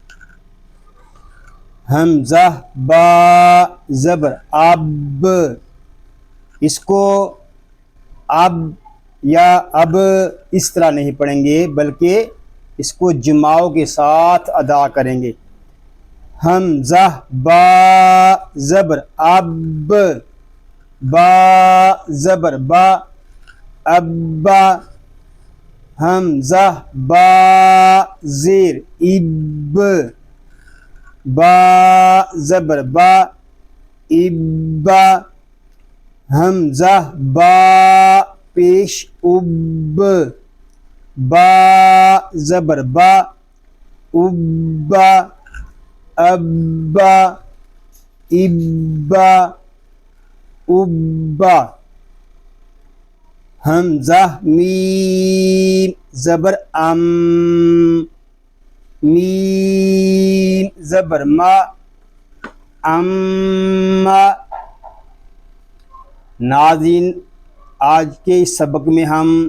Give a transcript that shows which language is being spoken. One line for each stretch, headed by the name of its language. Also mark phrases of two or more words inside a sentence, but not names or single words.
Urdu: حمزہ با زبر اب، اس کو اب یا اب اس طرح نہیں پڑھیں گے بلکہ اس کو جماؤ کے ساتھ ادا کریں گے۔ حمزہ با زبر اب، با زبر با ابا، حمزہ با زیر اب، با زبر با ابا، حمزہ با پیش اب، با زبر با ابا، ابا ابا ابا، حمزہ میم زبر ام، میم زبر ما، ناظرین، آج کے اس سبق میں ہم